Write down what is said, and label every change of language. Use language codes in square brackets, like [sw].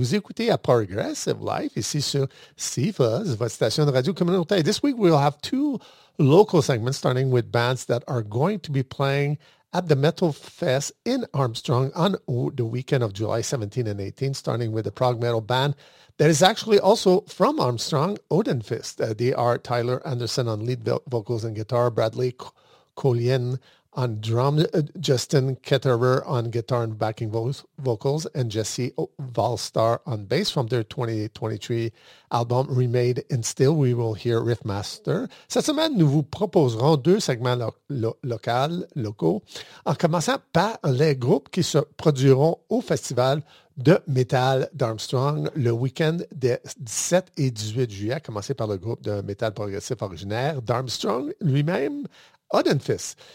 [fr] Vous écoutez à Progressive Life ici sur CFUZ, votre station de radio communautaire. [en] This week, we'll have two local segments, starting with bands that are going to be playing at the Metal Fest in Armstrong on the weekend of July 17 and 18, starting with the prog metal band that is actually also from Armstrong, Odinfist. They are Tyler Anderson on lead vocals and guitar, Bradley Collien on drums, Justin Ketterer on guitar and backing vocals, and Jesse Valstar on bass. From their 2023 album Remade in Steel, we will hear Riffmaster. [fr] Cette semaine, nous vous proposerons deux segments locaux, en commençant par les groupes qui se produiront au festival de métal d'Armstrong le week-end des 17 et 18 juillet, commencé par le groupe de métal progressif originaire d'Armstrong lui-même, Odinfist.